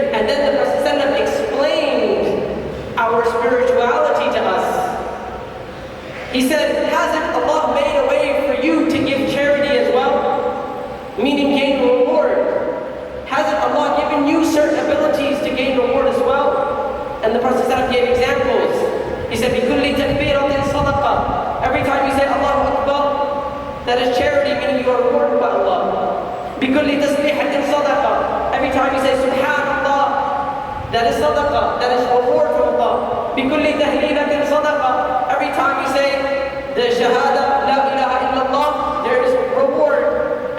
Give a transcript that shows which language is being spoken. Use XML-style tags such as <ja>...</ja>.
<en>And then the Prophet explained our spirituality to us. He said, hasn't Allah made a way for you to give charity as well? Meaning gain reward. Hasn't Allah given you certain abilities to gain reward as well? And the Prophet gave examples. He said,</en> <ar>بِكُلِّ تَكْبِيرَةٍ صَدَقَةٍ.</ar> <en>Every time you say Allahu Akbar, that is charity, meaning you are rewarded by Allah.</en> <ar>بِكُلِّ تَسْبِيحَةٍ صَدَقَةٍ.</ar> <en>Every time you say Subhanallah, that is sadaqah, that is reward from Allah.</en> <ar>بِكُلِّ تَهْلِيلَةٍ صَدَقَةٍ.</ar> <en>Every time you say the shahada, la ilaha illallah, there is reward.</en>